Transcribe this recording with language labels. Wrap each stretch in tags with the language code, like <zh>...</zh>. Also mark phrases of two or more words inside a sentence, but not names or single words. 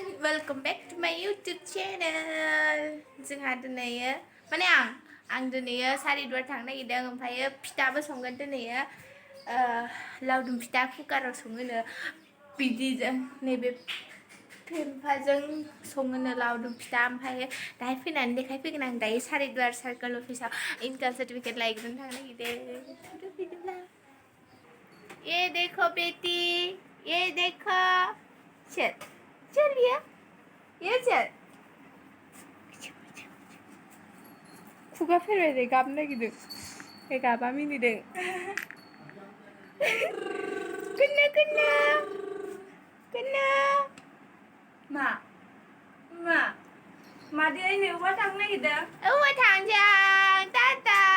<en>welcome back to my YouTube channel.</en> <brx>जोंहा दिनै माने आं दिनै सारिदुयाव थांनो नागिरदों ओमफ्राय फिथाबो संगोन दिनै लावदुम फिथा कुकाराव सङोनो बिदिजों नैबे phemfaaजों सङोनो लावदुम फिथा ओमफ्राय दाहाय फैनानै देखायफैगोन आं दायो सारिदुयार सार्कोल अफिसाव</brx> <en>income certificate</en> <brx>लायग्रोनो थांनो नागिरदों बिदिब्ला</brx> <hi>ये देखो बेटी ये देखो चल चलिए ये चल</hi> <brx>खुगा फेरबाय गाबनो नागिरदों बे गाबा मिनिदों कुन्नु कुन्नु कुन्नु मा दिनै नोंबा थांनो नागिरदों औ थांजां टाटा</brx>